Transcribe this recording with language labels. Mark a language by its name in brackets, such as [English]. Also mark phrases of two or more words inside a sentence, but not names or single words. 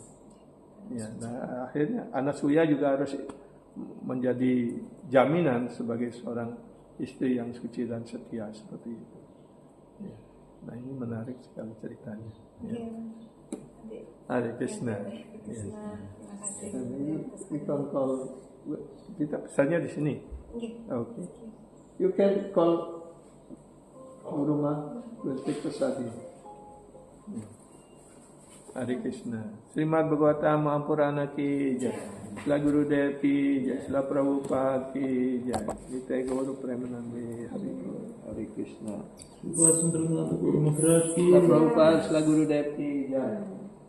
[Indonesian] Ya, nah akhirnya Anasuya juga harus menjadi jaminan sebagai seorang istri yang suci dan setia seperti itu. Ya. Nah ini menarik sekali ceritanya. Ya. Hare Krishna. Yes. Kita pesannya di sini. [English] Okay. You can call [Indonesian] rumah untuk pesadi. Hare Krishna. Srimad Bhagavatam Mahaprana [Hindi] की जय. [Indonesian] Sila Gurudev [Hindi] की जय. [Indonesian] Sila Prabhupada [Hindi] की जय. [Indonesian] Nitai Gaura Premanande. Hare Krishna. Sila Prabhupada, Sila Gurudev [Hindi] की जय.